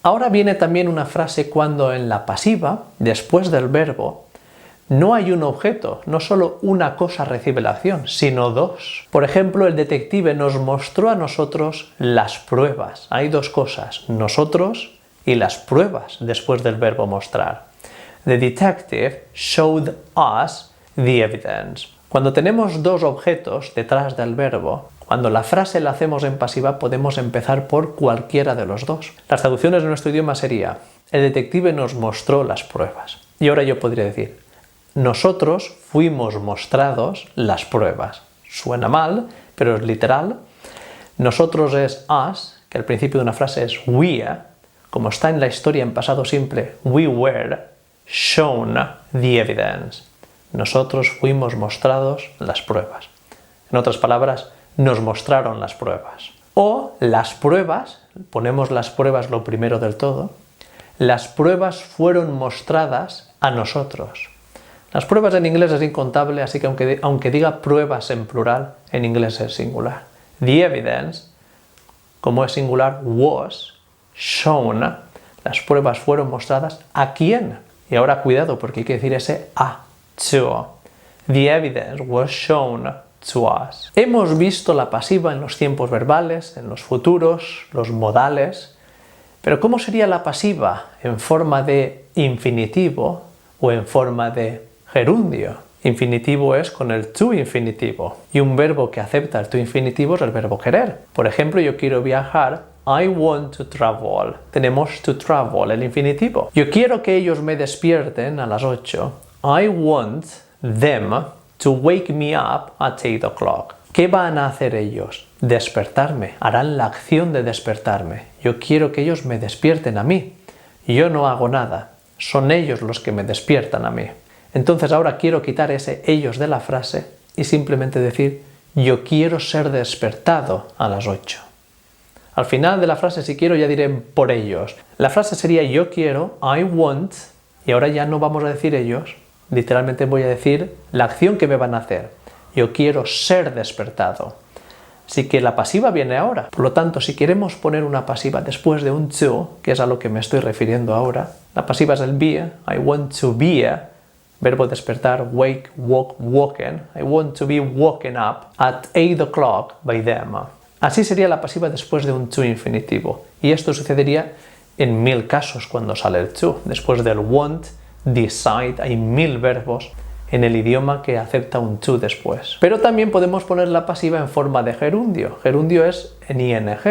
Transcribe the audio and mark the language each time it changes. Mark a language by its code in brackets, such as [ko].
[es] Ahora viene también una frase cuando en la pasiva, después del verbo, no hay un objeto, no solo una cosa recibe la acción, sino dos. Por ejemplo, el detective nos mostró a nosotros las pruebas. Hay dos cosas, nosotros y las pruebas después del verbo mostrar. [en] The detective showed us the evidence. [es] Cuando tenemos dos objetos detrás del verbo, cuando la frase la hacemos en pasiva, podemos empezar por cualquiera de los dos. Las traducciones de nuestro idioma sería, el detective nos mostró las pruebas. Y ahora yo podría decir, nosotros fuimos mostrados las pruebas. Suena mal, pero es literal. Nosotros es us, que al principio de una frase es we. Como está en la historia en pasado simple, [en] we were shown the evidence. [es] Nosotros fuimos mostrados las pruebas. En otras palabras, nos mostraron las pruebas. O las pruebas, ponemos las pruebas lo primero del todo, las pruebas fueron mostradas a nosotros. Las pruebas en inglés es incontable, así que aunque diga pruebas en plural, en inglés es singular. [en] The evidence, [es] como es singular, [en] was shown. [es] Las pruebas fueron mostradas ¿a quién? Y ahora cuidado porque hay que decir ese a, to. [en] The evidence was shown to us. [es] Hemos visto la pasiva en los tiempos verbales, en los futuros, los modales. Pero ¿cómo sería la pasiva en forma de infinitivo o en forma de gerundio? Infinitivo es con el to infinitivo. Y un verbo que acepta el to infinitivo es el verbo querer. Por ejemplo, yo quiero viajar. [en] I want to travel. [es] Tenemos to travel, el infinitivo. Yo quiero que ellos me despierten a las 8. [en] I want them to wake me up at 8 o'clock. [es] ¿Qué van a hacer ellos? Despertarme. Harán la acción de despertarme. Yo quiero que ellos me despierten a mí. Yo no hago nada. Son ellos los que me despiertan a mí. Entonces ahora quiero quitar ese ellos de la frase y simplemente decir yo quiero ser despertado a las 8. Al final de la frase, si quiero, ya diré por ellos. La frase sería yo quiero, I want, y ahora ya no vamos a decir ellos, literalmente voy a decir la acción que me van a hacer. Yo quiero ser despertado. Así que la pasiva viene ahora. Por lo tanto, si queremos poner una pasiva después de un to, que es a lo que me estoy refiriendo ahora, la pasiva es el be, I want to be, verbo despertar, wake, walk, woken. [en] I want to be woken up at 8 o'clock by them. [es] Así sería la pasiva después de un to infinitivo. Y esto sucedería en 1000 casos cuando sale el to. Después del want, decide, hay 1000 verbos en el idioma que acepta un to después. Pero también podemos poner la pasiva en forma de gerundio. Gerundio es en ing.